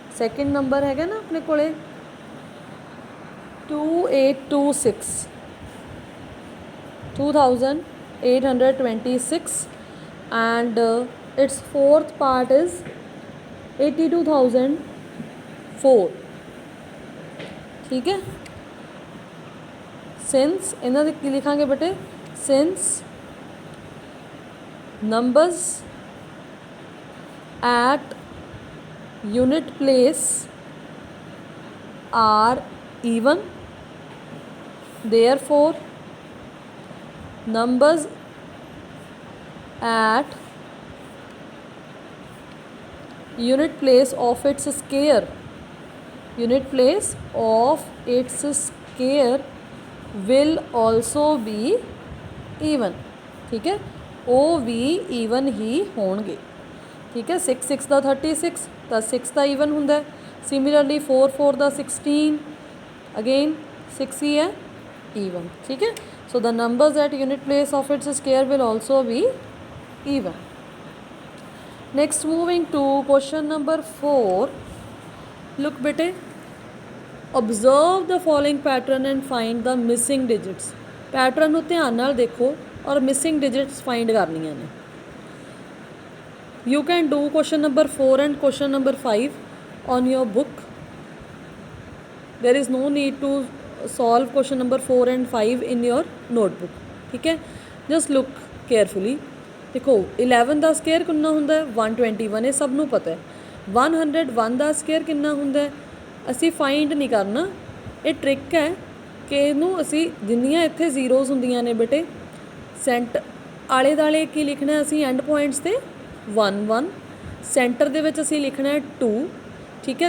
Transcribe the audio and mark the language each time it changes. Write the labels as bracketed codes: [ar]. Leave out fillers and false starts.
[pa] Second number ਹੈਗਾ ਨਾ ਆਪਣੇ ਕੋਲੇ 2826, 2826 [en] and its fourth part is 82004, [hi] ठीक है। [en] since [pa] ਇਹਨਾਂ ਦੇ ਕੀ ਲਿਖਾਂਗੇ ਬੇਟੇ, [en] since numbers at unit place are even, therefore numbers at unit place of its square, unit place of its square will also be even, [hi] ठीक है, [pa] ਉਹ ਵੀ ਈਵਨ ਹੀ ਹੋਣਗੇ, ਠੀਕ ਹੈ। 6 ਦਾ 36 ਤਾਂ 6 ਦਾ ਈਵਨ ਹੁੰਦਾ। ਸਿਮਿਲਰਲੀ 4 ਦਾ 16 ਅਗੇਨ 6 ਹੀ ਹੈ ਈਵਨ, ਠੀਕ ਹੈ। [en] So the numbers at unit place of its square will also be even. Next moving to question number 4। Look बेटे, observe the following pattern and find the missing digits. [pa] Pattern ਨੂੰ ਧਿਆਨ ਨਾਲ ਦੇਖੋ और मिसिंग डिजिट्स फाइंड करनियां ने। [en] You can do question number 4 and question number 5 on your book. There is no need to solve question number 4 and 5 in your notebook, [hi] ठीक है। [en] Just look carefully. [pa] देखो 11 ਦਾ ਸਕੁਅਰ ਕਿੰਨਾ ਹੁੰਦਾ ਹੈ 121, ਇਹ ਸਭ ਨੂੰ ਪਤਾ ਹੈ। 101 ਦਾ ਸਕੁਅਰ ਕਿੰਨਾ ਹੁੰਦਾ ਹੈ ਅਸੀਂ ਫਾਈਂਡ ਨਹੀਂ ਕਰਨਾ। ਇਹ ਟ੍ਰਿਕ ਹੈ ਕਿ ਇਹਨੂੰ ਅਸੀਂ ਜਿੰਨੀਆਂ ਇੱਥੇ ਜ਼ੀਰੋਜ਼ ਹੁੰਦੀਆਂ ਨੇ ਬੇਟੇ ਸੈਂਟ ਆਲੇ ਦੁਆਲੇ ਕੀ ਲਿਖਣਾ ਅਸੀਂ ਐਂਡ ਪੁਆਇੰਟਸ 'ਤੇ 1 1, ਸੈਂਟਰ ਦੇ ਵਿੱਚ ਅਸੀਂ ਲਿਖਣਾ 2, ਠੀਕ ਹੈ।